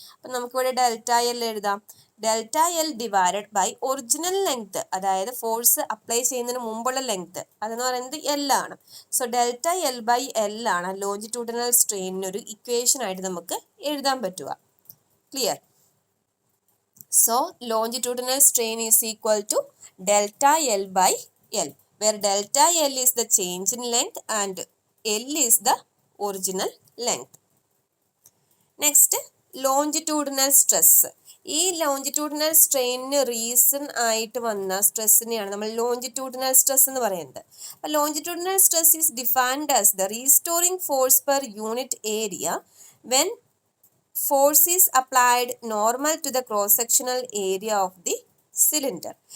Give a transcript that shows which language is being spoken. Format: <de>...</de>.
<ml>അപ്പം നമുക്കിവിടെ delta L എഴുതാം. Delta L divided by original length, അതായത് ഫോഴ്സ് അപ്ലൈ ചെയ്യുന്നതിന് മുമ്പുള്ള ലെങ്ത്, അതെന്ന് പറയുന്നത് എൽ ആണ്. So delta L by L ആണ് ലോഞ്ചിറ്റ്യൂഡിനൽ സ്ട്രെയിനിനൊരു ഇക്വേഷൻ ആയിട്ട് നമുക്ക് എഴുതാൻ പറ്റുക.</ml> <en>Clear? So longitudinal strain is equal to delta L by L, where delta L is the change in length and L is the original length. Next, longitudinal stress.</en> <ml>ഈ longitudinal സ്ട്രെയിനിന് reason ആയിട്ട് വന്ന സ്ട്രെസ്സിനെയാണ് നമ്മൾ longitudinal stress എന്ന് പറയുന്നത്.</ml> <en>അപ്പോൾ longitudinal stress is defined as the restoring force per unit area when force is applied normal to the cross sectional area of the cylinder.</en>